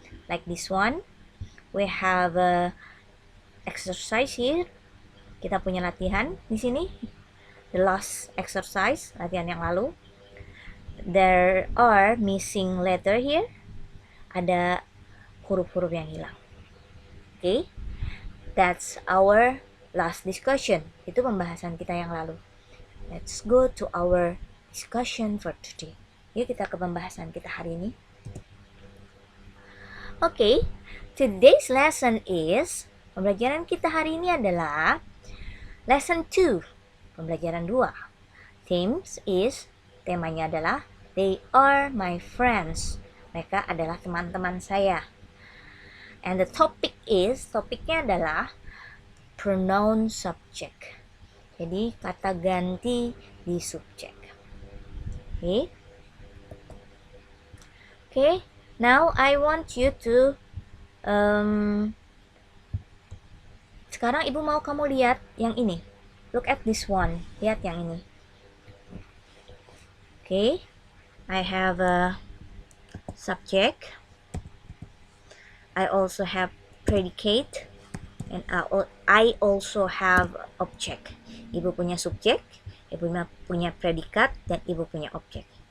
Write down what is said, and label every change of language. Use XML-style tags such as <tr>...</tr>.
<en>Like this one, we have a exercise here.</en> <id>Kita punya latihan di sini.</id> <en>The last exercise,</en> <id>latihan yang lalu.</id> <en>There are missing letter here.</en> <id>Ada huruf-huruf yang hilang.</id> <en>Okay, that's our last discussion.</en> <id>Itu pembahasan kita yang lalu.</id> <en>Let's go to our discussion for today.</en> <id>Yuk kita ke pembahasan kita hari ini.</id> <en>Okay, today's lesson is,</en> <id>pembelajaran kita hari ini adalah lesson 2, pembelajaran 2.</id> <en>Themes is,</en> <id>temanya adalah</id> <en>they are my friends.</en> <id>Mereka adalah teman-teman saya.</id> <en>And the topic is,</en> <id>topiknya adalah</id> <en>pronoun subject.</en> <id>Jadi kata ganti di subjek. Okay.</id> <en>Okay. Now I want you to</en> <id>sekarang ibu mau kamu lihat yang ini.</id> <en>Look at this one.</en> <id>Lihat yang ini.</id> <en>Okay. I have a subject. I also have predicate, and I also have object.</en> <id>Ibu punya subjek, ibu punya predikat, dan ibu punya objek.</id>